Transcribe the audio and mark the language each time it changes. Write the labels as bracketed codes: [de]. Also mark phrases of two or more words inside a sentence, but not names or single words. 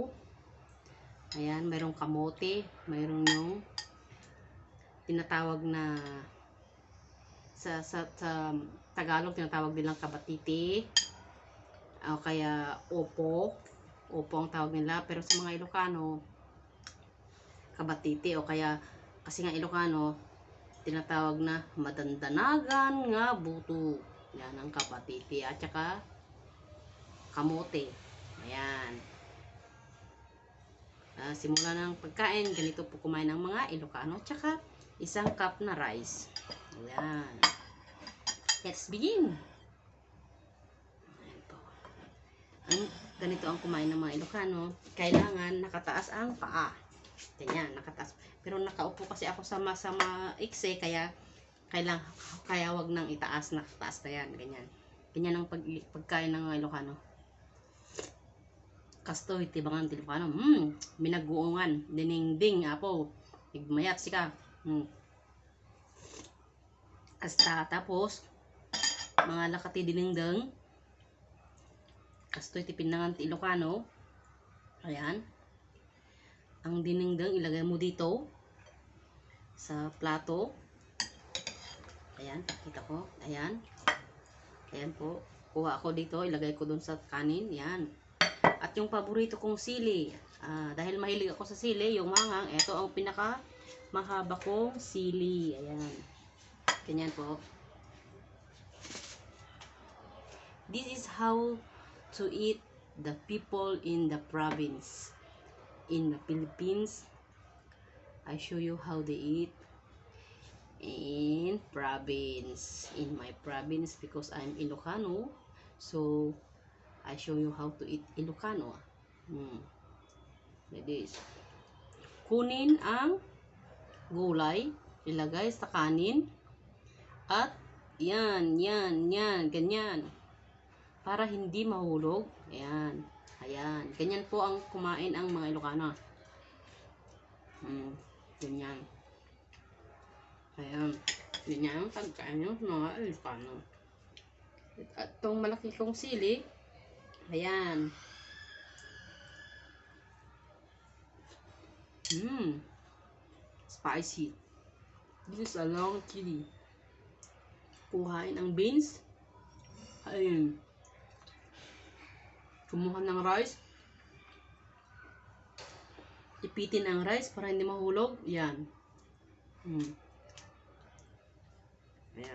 [tl] Ayan, mayroong kamote, mayroong yung tinatawag na sa Tagalog tinatawag nilang kabatiti o kaya opo ang tawag nila, pero sa mga Ilocano kabatiti o kaya kasi nga Ilocano tinatawag na [ilo] madandanagan nga buto. [tl] Yan ang kabatiti at saka kamote. Ayan. Simula ng pagkain, ganito po kumain ng mga Ilocano. Tsaka isang cup na rice. Ayan. [en] Let's begin. [tl] Ayan po. Ganito ang kumain ng mga Ilocano. Kailangan nakataas ang paa. Ganyan, nakataas. Pero nakaupo kasi ako sa maikse, kaya wag nang itaas, nakataas na yan. Ganyan. Ganyan ang pagkain ng mga Ilocano. [ilo] Kastoy tibangan Ilocano. Minaguungan, dinengdeng apo. Igmayat sika. Kasta tapos mga lakati dinengdeng. Kastoy ti pinangan ti Ilocano. [tl] Ayan. Ang dinengdeng ilagay mo dito sa plato. Ayan, kita ko. Ayan. Ayan po. Kuha ako dito, ilagay ko dun sa kanin. Ayan. At yung paborito kong sili, dahil mahilig ako sa sili, yung mangang, ito ang pinaka mahaba kong sili. Ayan. Ganyan po. [en] This is how to eat the people in the province. In the Philippines, I show you how they eat in province. In my province, because I'm Ilocano, so I show you how to eat Ilocano. Like this. [tl] Kunin ang gulay, ilagay sa kanin, at yan, ganyan. Para hindi mahulog. Ayan. Ayan. Ganyan po ang kumain ang mga Ilocano. Ganyan. Ayan. Ganyan ang pagkain ng mga Ilocano. At itong malaki kong sili, ayan. [en] Spicy. This is a long chili. [tl] Kuhain ang beans. Ayun. Kumuha ng rice. Ipitin ang rice para hindi mahulog. Yan. Ayan.